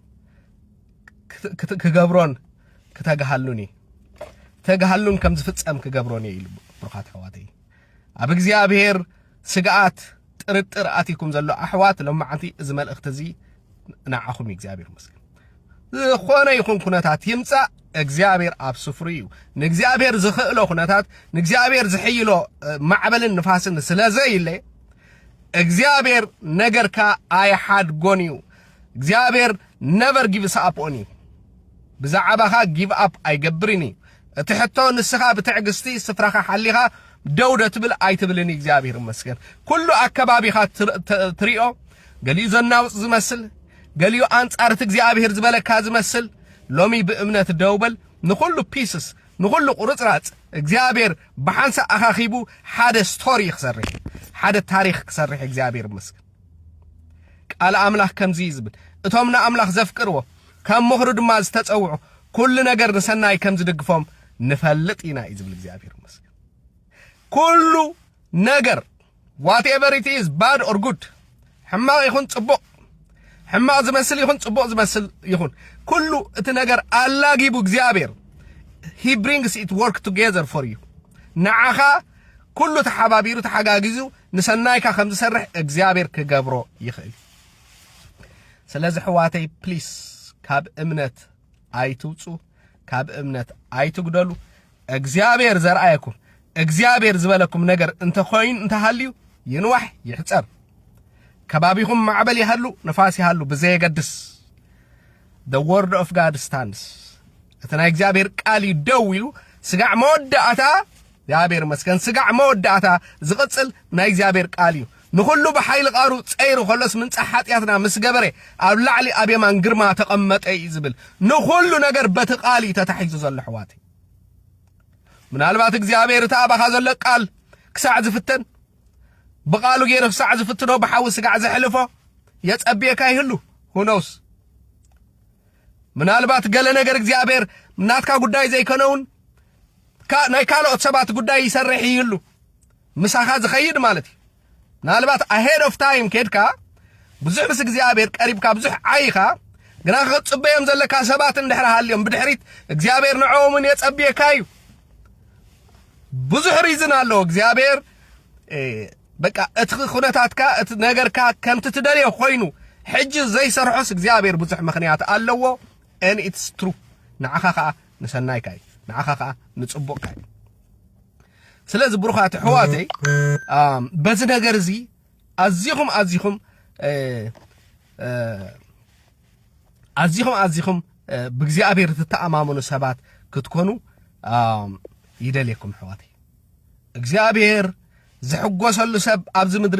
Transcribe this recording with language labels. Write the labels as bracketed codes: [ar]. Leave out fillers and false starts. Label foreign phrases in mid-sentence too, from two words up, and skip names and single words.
[ti] ክገብሮን ክተጋሃሉኒ ተጋሃሉን ከም ዝፍጸም ክገብሮን ኢሉ ብሩኻት ኣሕዋተይ ኣብ እግዚአብሔር ስግኣት ጥርጥር ኣቲኩም ዘሎ ኣሕዋት ሎማዓንቲ እዚ መልእኽቲ እዚ ንዓኹም እግዚአብሔር ይመስገን ዝኾነ ይኹን ኩነታት ይምጻእ እግዚአብሔር ኣብ ስፍሩ እዩ ንእግዚአብሔር ዝኽእሎ ኩነታት ንእግዚአብሔር ዝሕይሎ ማዕበልን ንፋስን ስለዘይለ እግዚአብሔር ነገርካ ኣይሓድጎን እዩ እግዚአብሔር [en] never gives up on you [ti] ብዛዕባኻ [en] give up [ti] ኣይገብርን እዩ እቲ ሕቶ ንስኻ ብትዕግስቲ ስፍራኻ ሓሊኻ ደውደ ትብል ኣይትብልን እግዚአብሔር ይመስገን ኩሉ ኣከባቢኻ ትሪኦ ገሊኡ ዘናውፅ ዝመስል ገሊኡ አንጻርት እግዚአብሔር ዝበለካ ዝመስል ሎሚ ብእምነት ደውበል ንኩሉ ፒስስ ንኩሉ ቁርጽራጽ እግዚአብሔር ብሓንሳ ኣኻኺቡ ሓደ ስቶሪ ክሰርሕ ሓደ ታሪኽ ክሰርሕ እግዚአብሔር ይመስገን ቃል ኣምላኽ ከምዚ ይዝብል እቶም ንኣምላኽ ዘፍቅርዎ ከም ምኽሩ ድማ ዝተጸውዑ ኩሉ ነገር ንሰናይ ከም ዝድግፎም ንፈልጥ ኢና እዩ ዝብል እግዚአብሔር ይመስገን ኩሉ ነገር [en] whatever it is bad or good [ti] ሕማቕ ይኹን ጽቡቕ ሕማቕ ዝመስል ይኹን ጽቡቕ ዝመስል ይኹን ኩሉ እቲ ነገር ኣላጊቡ እግዚአብሔር [en] he brings it work together for you [ti] ንዓኻ ኩሉ ተሓባቢሩ ተሓጋጊዙ ንሰናይካ ከም ዝሰርሕ እግዚአብሔር ክገብሮ ይኽእል ስለዚ ሕዋተይ ፕሊስ ካብ እምነት ኣይትውፁ ካብ እምነት ኣይትጉደሉ እግዚአብሔር ዘርአየኩም እግዚአብሔር ዝበለኩም ነገር እንተኾይን እንተሃልዩ ይንዋሕ ይሕፀር ከባቢኹም ማዕበል ይሃሉ ንፋስ ይሃሉ ብዘየገድስ [en] the word of God stands [ti] እቲ ናይ እግዚአብሔር ቃል ይደው ኢሉ ስጋዕ መወዳእታ እግዚአብሔር መስከን ስጋዕ መወዳእታ ዝቕጽል ናይ እግዚአብሔር ቃል እዩ ንኹሉ በሓይል ቃሩ ጸይሩ ኸሎስ ምንጻሕ ኃጢአትና ምስ ገበረ ኣብ ላዕሊ ኣብ የማን ግርማ ተቐመጠ ይዝብል ንኹሉ ነገር በቲ ቃል ተታሒዙ ዘሎ ሕዋት ምናልባት እግዚአብሔር ተኣባኻ ዘሎ ቃል ክሳዕ ዝፍተን በቃሉ ገይሩ ክሳዕ ዝፍትኖ በሓዊ ስጋዕ ዘሕልፎ የጸብየካ ይህሉ [en] who knows [ti] ምናልባት ገለ ነገር እግዚአብሔር ናትካ ጉዳይ ዘይከነውን ናይ ካልኦት ሰባት ጉዳይ ይሰርሕ ይህሉ ምሳኻ ዝኸይድ ማለት እዩ ምናልባት [en] ahead of time [ti] ከድካ ብዙሕ ምስ እግዚአብሔር ቀሪብካ ብዙሕ ዓይኻ ግና ክጽበዮም ዘለካ ሰባት እንድሕር ሃልዮም ብድሕሪት እግዚአብሔር ንዖምን የጸብየካዩ ብዙሕ ሪዝን አለው እግዚአብሔር በቃ እትኹነታትካ እት ነገርካ ከምት ትደልዮ ኮይኑ ሕጂ ዘይሰርሖስ እግዚአብሔር ብዙሕ ምኽንያት ኣለዎ [en] and it's true [ti] ንዓኻ ከዓ ንሰናይካ ንዓኻ ከዓ ንጽቡቕካ ስለዚህ ብሩኻት ሕዋተይ በዚ ነገር እዚ ኣዚኹም ብእግዚአብሔር ትተኣማመኑ ሰባት ክትኮኑ ይደልየኩም ሕዋተይ እግዚአብሔር ዝሕጎሰሉ ሰብ ኣብዚ ምድሪ